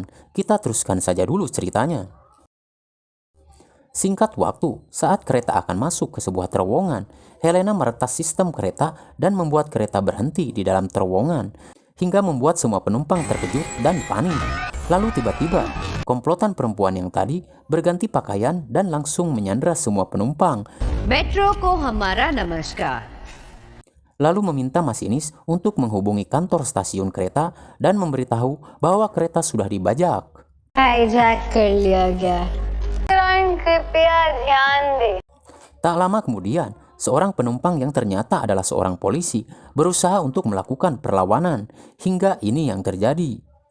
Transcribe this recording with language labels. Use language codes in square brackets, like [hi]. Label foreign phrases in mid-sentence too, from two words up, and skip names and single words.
[id] Kita teruskan saja dulu ceritanya. Singkat waktu, saat kereta akan masuk ke sebuah terowongan, Helena meretas sistem kereta dan membuat kereta berhenti di dalam terowongan, hingga membuat semua penumpang terkejut dan panik. Lalu tiba-tiba, komplotan perempuan yang tadi berganti pakaian dan langsung menyandra semua penumpang. [hi] मेट्रो को हमारा नमस्कार. [id] Lalu meminta masinis untuk menghubungi kantor stasiun kereta dan memberitahu bahwa kereta sudah dibajak. [hi] Hijack kar liya gaya. [id] Tak lama kemudian, seorang penumpang yang ternyata adalah seorang polisi berusaha untuk melakukan perlawanan, hingga ini yang terjadi.